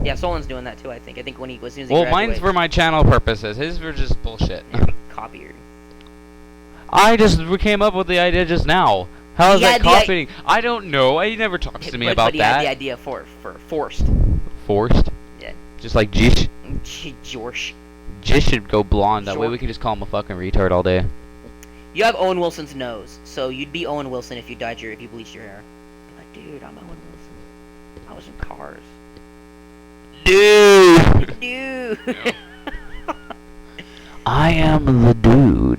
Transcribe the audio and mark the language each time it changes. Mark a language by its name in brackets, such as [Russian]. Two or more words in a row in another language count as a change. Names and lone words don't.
[English] Yeah, Solon's doing that too. I think when he as soon as he Well, graduates. mine's for my channel purposes. His for just bullshit. Copier. I just came up with the idea just now. How is that Yeah, the copying? I don't know. He never talks to me about but he that. had the idea for forced. Forced? Yeah. Just like Jish. Jorsh. Jish should go blonde. That way Short. we can just call him a fucking retard all day. You have Owen Wilson's nose, so you'd be Owen Wilson if you bleached your hair. Be like, dude, I'm Owen Wilson. I was in Cars. Dude! Dude. I am the dude.